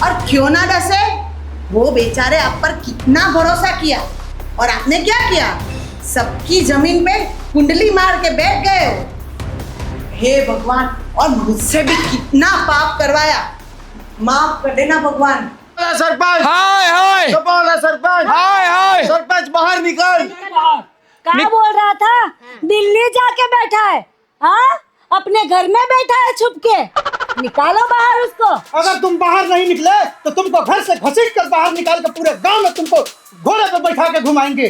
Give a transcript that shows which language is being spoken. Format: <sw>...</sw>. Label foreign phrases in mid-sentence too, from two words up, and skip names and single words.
<hi>और क्यों ना डसे, वो बेचारे आप पर कितना भरोसा किया और आपने क्या किया? सबकी जमीन पे कुंडली मार के बैठ गए हो। हे भगवान, और मुझसे भी कितना पाप करवाया, माफ कर देना भगवान। सरपंच, हाय सपोला सरपंच, हाय सरपंच बाहर निकल। क्या बोल रहा था? दिल्ली जाके बैठा है, हाँ? अपने घर में बैठा है छुप के। निकालो बाहर उसको। अगर तुम बाहर नहीं निकले तो तुमको घर से घसीट कर बाहर निकाल कर पूरे गांव में तुमको घोड़े पे बैठा के घुमाएंगे।</hi>